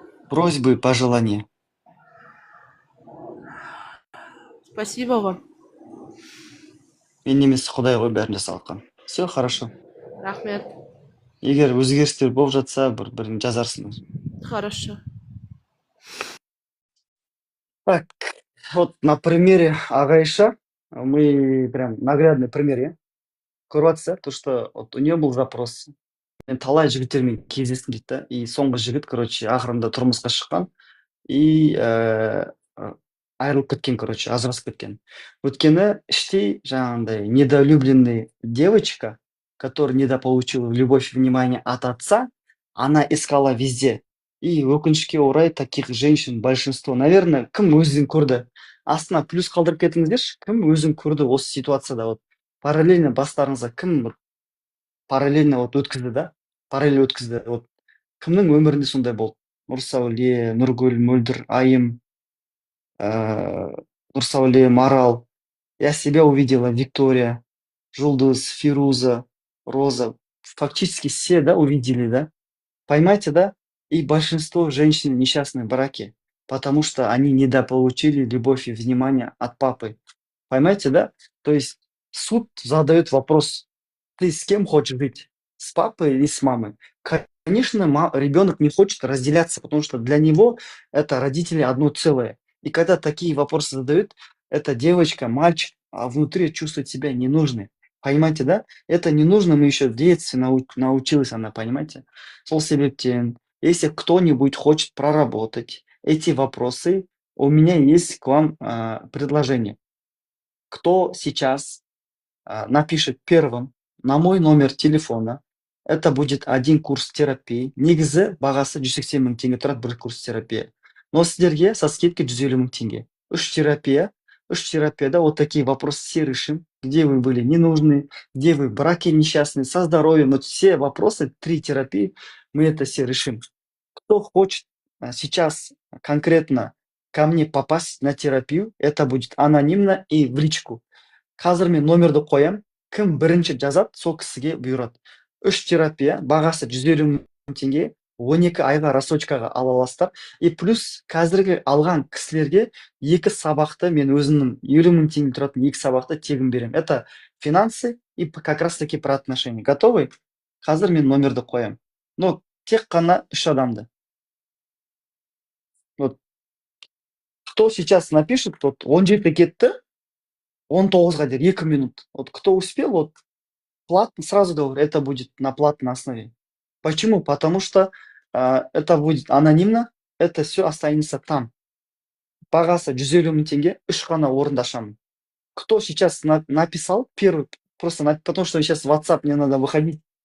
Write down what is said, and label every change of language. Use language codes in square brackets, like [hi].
[ru] Просьбы, пожелания. Спасибо вам. [kk] Мен немесе Құдай ғой бәрін жасаватқан. [ru] Все хорошо. [kk] Рахмет. Егер өзгерістер болып жатса, бірін жазарсың. [ru] Хорошо. Так, вот на примере Агайша мы прям наглядный пример, иә? [kk] Көріп жатсыз, [ru] то что вот у нее был запрос. [kk] Мен талай жігіттермен кездестім дейді да, и соңғы жігіт, [ru] короче, [kk] ақырында тұрмысқа шыққан и айырылып кеткен, короче, ажырасып кеткен. Өйткені іштей жаңағындай [ru] недолюбленный девочка, которая недополучила любовь и внимание от отца, она искала везде. И [kk] өкінішке орай [ru] таких женщин большинство. Наверное, [kk] кім өзін көрді? Астына плюс қалдырып кетіңіздерші, кім өзін көрді осы ситуацияда? Вот параллельно бастарыңызға кім параллельно вот өткізді да? Параллель өткізді. Вот кімнің өмірінде сондай болды? Нұрсәуле, Нұргүл, Мөлдір, Айым, Нұрсәуле, Марал. [ru] Я себя увидела, Виктория, Жұлдыз, Фируза, Роза. Фактически все, да, увидели, да? Поймайте, да? И большинство женщин несчастны в браке, потому что они недополучили любовь и внимание от папы. Поймайте, да? То есть суд задает вопрос, ты с кем хочешь жить? С папой или с мамой? Конечно, ребенок не хочет разделяться, потому что для него это родители одно целое. И когда такие вопросы задают, эта девочка, мальчик, а внутри чувствует себя ненужной. Понимаете, да? Это ненужным еще в детстве научилась она, понимаете? [kk] Сол себептен, [ru] если кто-нибудь хочет проработать эти вопросы, у меня есть к вам предложение. Кто сейчас напишет первым на мой номер телефона, это будет один курс терапии. [kk] Негізі бағасы 180 мың теңге тұрады бір курс терапия. [ru] Но [kk] сіздерге [ru] со скидкой 150 мың теңге. [kk] Үш терапияда [ru] вот такие вопросы все решим. где вы были не нужны, где вы в браке несчастны, со здоровьем. Вот все вопросы, 3 терапии, мы это все решим. Кто хочет сейчас конкретно ко мне попасть на терапию, это будет анонимно и в личку. [kk] Қазір мен номерді қоям, кім бірінші жазады, сол кісіге бұйырады. 3 терапия, бағасы 150 мың теңге, 12 айға рассрочкаға ала аласыздар. И плюс қазіргі алған кісілерге 2 сабақты мен өзімнің 50 мың теңге тұратын 2 сабақты тегін беремін. [ru] Это финансы и как раз таки про отношения. Готовы? [kk] Қазір мен номерді қоям. Но тек қана 3 адамды. [ru] Вот кто сейчас напишет, вот [kk] 17 кетті, 19-ға дейін [ru] 2 минут. Вот кто успел, вот платно, сразу говорю, это будет на платной основе. Почему? Потому что это будет анонимно, это все останется там. [kk] Бағасы 150 мың теңге, 3 қана орынды ашамын. [ru] Кто сейчас написал, первый, просто потому что сейчас в WhatsApp мне надо выходить.